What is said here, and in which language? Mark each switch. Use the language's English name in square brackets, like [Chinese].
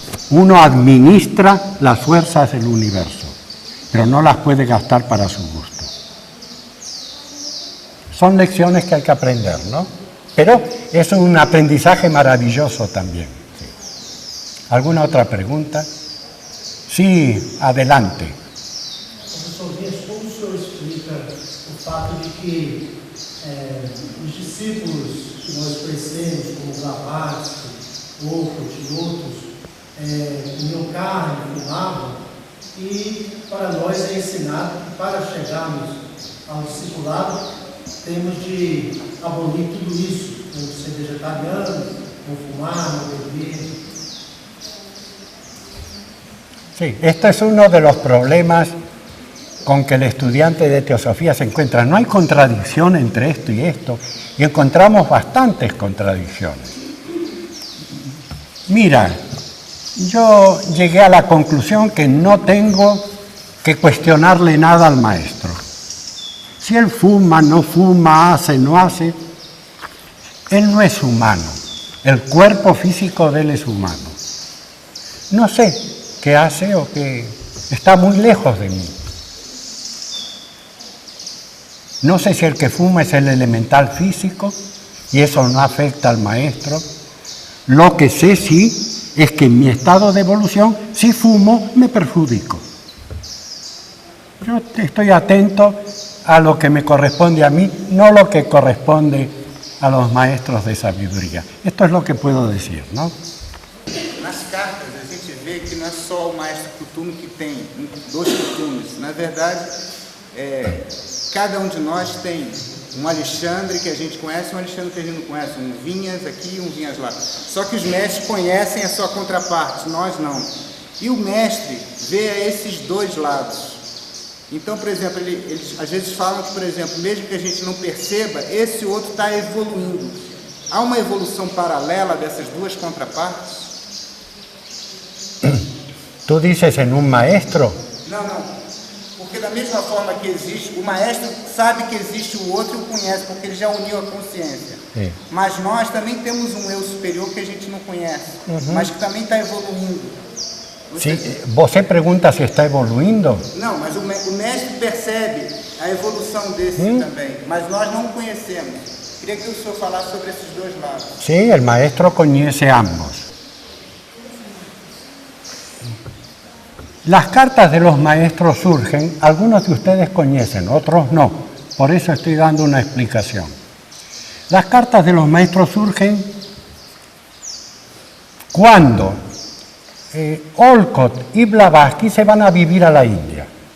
[Spanish] Uno administra las fuerzas del universo, pero no las puede gastar para su gusto. Son lecciones que hay que aprender, ¿no? Pero es un aprendizaje maravilloso también. Sí. ¿Alguna otra pregunta? Sí, adelante. [Portuguese] Professor Dias, como o senhor explica o fato de que os discípulos que nós conhecemos, como Blavatsky, Olcott e outros, comiam carne, fumavam, e para nós é ensinado que para chegarmos ao discipulado temos de abolir tudo isso, como ser vegetariano, não fumar, não beber. [Spanish] Sí, este es uno de los problemas con que el estudiante de teosofía se encuentra. No hay contradicción entre esto, y encontramos bastantes contradicciones. Mira, yo llegué a la conclusión que no tengo que cuestionarle nada al maestro. Si él fuma, no fuma, hace, no hace, él no es humano. El cuerpo físico de él es humano. No sé qué hace o que está muy lejos de mí. No sé si el que fuma es el elemental físico y eso no afecta al maestro. Lo que sé sí es que en mi estado de evolución, si fumo, me perjudico. Yo estoy atento a lo que me corresponde a mí, no lo que corresponde a los maestros de sabiduría. Esto es lo que puedo decir, ¿no? [Portuguese] Nas cartas a gente vê que não é só o maestro Kuthumi que tem 2 Kuthumis. Na verdade, cada um de nós tem um Alexandre que a gente conhece e um Alexandre que a gente não conhece, um Vinhas aqui e um Vinhas lá. Só que os mestres conhecem a sua contraparte, nós não. E o mestre vê esses 2 lados. Então, por exemplo, eles às vezes falam que, por exemplo, mesmo que a gente não perceba, esse outro está evoluindo. Há uma evolução paralela dessas 2 contrapartes? [Spanish] ¿Tú dices en un maestro? [Portuguese] Não. Porque da mesma forma que existe, o maestro sabe que existe o outro e o conhece, porque ele já uniu a consciência. Sim. Mas nós também temos um eu superior que a gente não conhece, mas que também está evoluindo. Sí, ¿você pergunta si está evoluindo? Não, mas o mestre percebe a evolução desse também, mas nós não o conhecemos. Queria que o senhor falasse sobre esses 2 lados. [Spanish] Sí, el maestro conoce ambos. Las cartas de los maestros surgen, algunos de ustedes conocen, otros no, por eso estoy dando una explicación. Las cartas de los maestros surgen cuando Olcott y Blavatsky se van a vivir a la India.